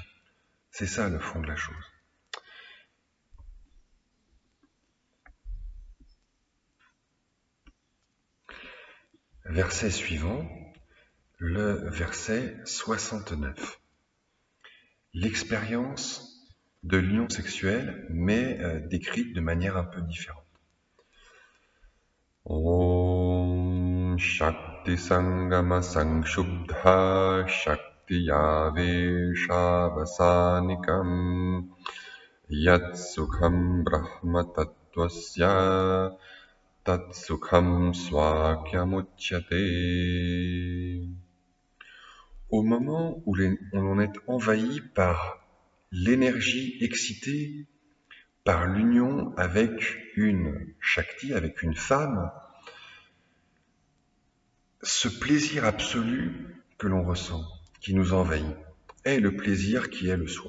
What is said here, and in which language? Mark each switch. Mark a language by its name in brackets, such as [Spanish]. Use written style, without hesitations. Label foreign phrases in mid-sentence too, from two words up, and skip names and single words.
[French] C'est ça le fond de la chose. Verset suivant, le verset 69. L'expérience de l'union sexuelle, mais décrite de manière un peu différente. [Sanskrit] Om Shakti Sangama Sangshubdha Shakti Yavesha Vasanikam Yat Sukham Brahma Tattvasya Tat Sukham Swakyamuchyate. [French] Au moment où l'on est envahi par l'énergie excitée par l'union avec une Shakti, avec une femme, ce plaisir absolu que l'on ressent, qui nous envahit, est le plaisir qui est le soi.